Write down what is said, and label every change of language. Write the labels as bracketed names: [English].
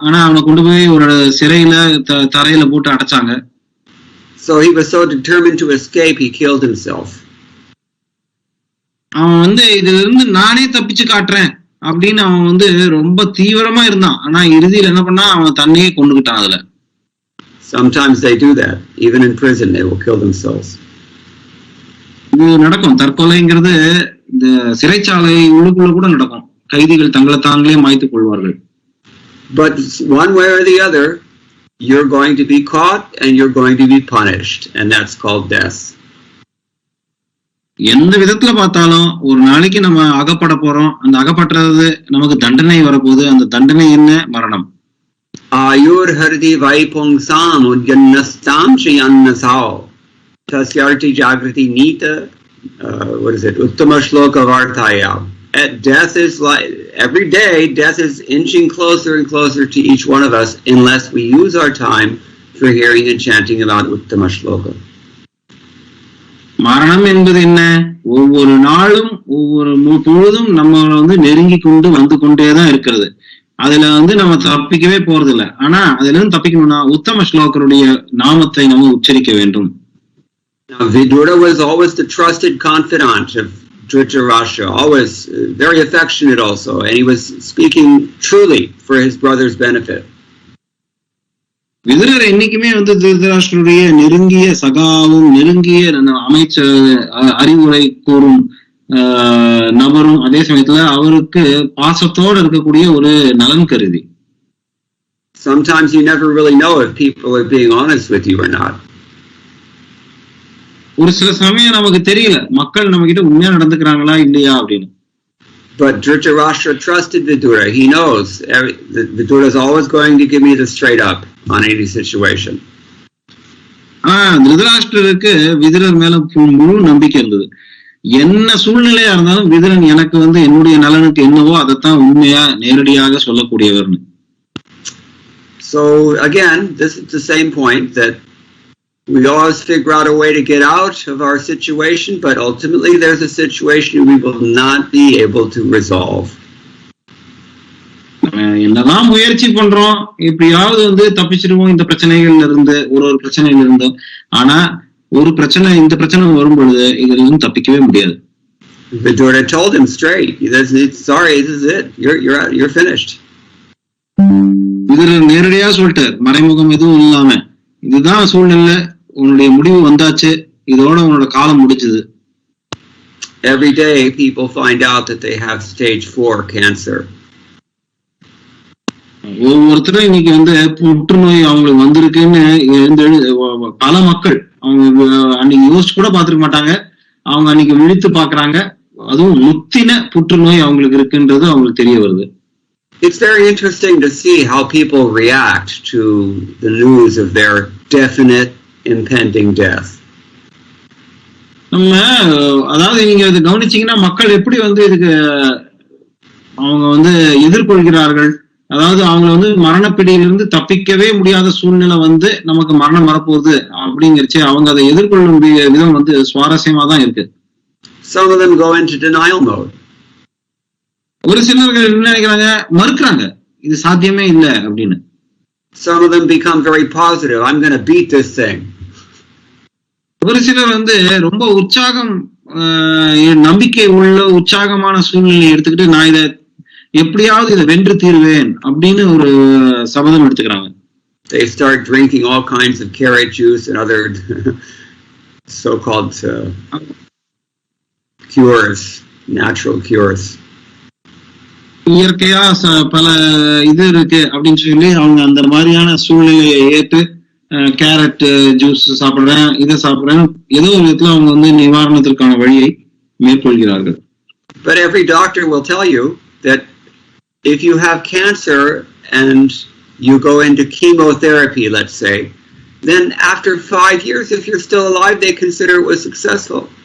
[Tamil] ஆனா அவனை கொண்டு போய் ஒரு சிறையில தரையில போட்டு அடைச்சாங்க. [English] So he was so determined to escape, he killed himself. [Tamil] அவன் வந்து இதுல இருந்து நானே தப்பிச்சு காட்டுறேன் அப்படின்னு அவன் வந்து ரொம்ப தீவிரமா இருந்தான். ஆனா இறுதியில் என்ன பண்ணா, அவன் தன்னையே கொண்டுகிட்டான். அதுல [English] sometimes they do that. Even in prison they will kill themselves. [Tamil] இது நடக்கும். தற்கொலைங்கிறது இந்த சிறைச்சாலை உள்ளுக்குள்ள கூட நடக்கும். கைதிகள் தங்களை தாங்களே மாய்த்துக் கொள்வார்கள். [English] But one way or the other, you're going to be caught and you're going to be punished, and that's called death. [Tamil] எந்த விதத்துல பார்த்தாலும் ஒரு நாளைக்கு நம்ம அகப்பட போறோம். அந்த அகப்பட்டது நமக்கு தண்டனை வரப்போகுது. அந்த தண்டனை என்ன? மரணம். [Sanskrit] Ayur hardi vaipungsam udyanastam chayannasao tasyarti jagrati nita uttama shloka vartaya. [English] Death is like every day, death is inching closer and closer to each one of us unless we use our time for hearing and chanting about uttama shloka. [Tamil] மரணம் என்பது என்ன? ஒவ்வொரு நாளும் ஒவ்வொரு பொழுதும் நம்ம வந்து நெருங்கி கொண்டு வந்து கொண்டேதான் இருக்கிறது. அதுல வந்து நம்ம தப்பிக்கவே போறது இல்லை. ஆனா அதுல இருந்து தப்பிக்கணும்னா உத்தம ஸ்லோகருடைய நாமத்தை நம்ம உச்சரிக்க வேண்டும். [English] Vidura was always the trusted confidant of Dhritarashtra, always very affectionate also, and he was speaking truly for his brother's benefit. [Tamil] விதுரர் என்னைக்குமே வந்து திருதராஷ்டிரருடைய நெருங்கிய சகாவும் நெருங்கிய அமைச்சர் அறிவுரை கூறும் நபரும் அதே சமயத்துல அவருக்கு பாசத்தோடு இருக்கக்கூடிய ஒரு நலன் கருதி. [English] Sometimes you never really know if people are being honest with you or not. [Tamil] ஒரு சில சமயம் நமக்கு தெரியல மக்கள் நம்ம கிட்ட உண்மையா நடந்துக்கிறாங்களா இல்லையா அப்படின்னு. [English] But Dhritarashtra trusted Vidura. He knows Vidura is always going to give me the straight up on any situation. [Tamil] திருதராஷ்டிரருக்கு விதுரர் மேல முழு நம்பிக்கை இருந்தது. என்ன சூழ்நிலையா இருந்தாலும் விதுரன் எனக்கு வந்து என்னுடைய நலனுக்கு என்னவோ அதைத்தான் உண்மையா நேரடியாக சொல்லக்கூடியவர்னு. [English] So again, this is the same point that we always figure out a way to get out of our situation, but ultimately there's a situation we will not be able to resolve. [Tamil] என்னதான் முயற்சி பண்றோம், எப்படியாவது வந்து தப்பிச்சிருவோம் இந்த பிரச்சனைகள்ல இருந்து, ஒரு பிரச்சனையில இருந்து. ஆனா ஒரு பிரச்சனை, இந்த பிரச்சனை வரும் பொழுது இதுல இருந்து தப்பிக்கவே முடியாது. [English] Vidura told him straight. He says, "Sorry, this is it. You're finished." [Tamil] விதுரர் நேரடியா சொல்லிட்டார், மறைமுகம் எதுவும் இல்லாம, இதுதான் சூழ்நிலை, உன்னுடைய முடிவு வந்தாச்சு, இதோட உன்னோட காலம் முடிஞ்சது. [English] Every day people find out that they have stage 4 cancer. [Tamil] ஒவ்வொருத்தரும் இன்னைக்கு வந்து புற்றுநோய் அவங்களுக்கு வந்திருக்குன்னு பல மக்கள் அவங்க அன்னைக்கு யோசிச்சு கூட பாத்துருக்க மாட்டாங்க. அவங்க அன்னைக்கு விழித்து பாக்குறாங்க. அதுவும் முத்தின புற்றுநோய் அவங்களுக்கு இருக்குன்றது அவங்களுக்கு தெரிய வருது. [English] It's very interesting to see how people react to the news of their definite impending death. [Tamil] நம்ம அதாவது நீங்க இது கவனிச்சீங்கன்னா மக்கள் எப்படி வந்து இதுக்கு அவங்க வந்து எதிர்கொள்கிறார்கள். அதாவது அவங்க வந்து மரணப்பிடியிலிருந்து தப்பிக்கவே முடியாத சூழ்நிலை வந்து நமக்கு மரணம் வரப்போகுது அப்படிங்கிறச்சு அவங்க அதை எதிர்கொள்ளும் விதம் வந்து சுவாரஸ்யமா தான் இருக்கு. [English] Some of them go into denial mode. [Tamil] ஒரு சிலர்கள் என்ன நினைக்கிறாங்க, மறுக்கிறாங்க, இது சாத்தியமே இல்லை அப்படின்னு. [English] Some of them become very positive. I'm going to beat this thing. [Tamil] ஒரு சிலர் வந்து ரொம்ப உற்சாகம், நம்பிக்கை உள்ள உற்சாகமான சூழ்நிலையை எடுத்துக்கிட்டு நான் இதை எப்படியாவது இதை வென்று தீர்வேன் அப்படின்னு ஒரு சபதம் எடுத்துக்கிறாங்க. [English] They start drinking all kinds of carrot juice and other so-called cures, natural cures. [Tamil] இயற்கையா பல இது இருக்கு அப்படின்னு சொல்லி அவங்க அந்த மாதிரியான சூழ்நிலையை ஏற்று கேரட் ஜூஸ் சாப்பிடுறேன், இதை சாப்பிடுறேன், ஏதோ ஒரு விதத்துல அவங்க வந்து நிவாரணத்திற்கான வழியை மேற்கொள்கிறார்கள். [English] But every doctor will tell you that if you have cancer and you go into chemotherapy, let's say, then after 5 years, if you're still alive, they consider it was successful.